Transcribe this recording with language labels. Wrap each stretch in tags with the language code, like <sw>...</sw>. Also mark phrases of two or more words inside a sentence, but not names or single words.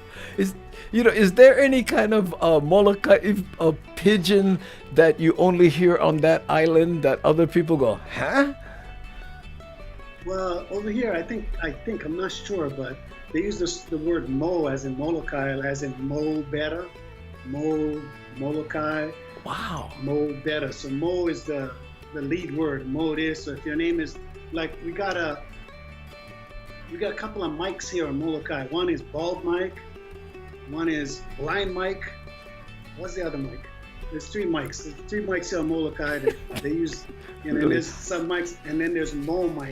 <en>Is there any kind of Molokai Pidgin that you only hear on that island that other people go, huh? Well, over here, I think I'm not sure, but they use the word mo as in Molokai, as in mo better, mo Molokai. Wow. Mo better. So mo is the lead word. Mo this. So if your name is like we got a couple of mics here on Molokai. One is bald mic. One is blind mic. What's the other mic? There's 3 mics. There's 3 mics here on Molokai that they use. And then there's some mics, and then there's Mo mic.</en>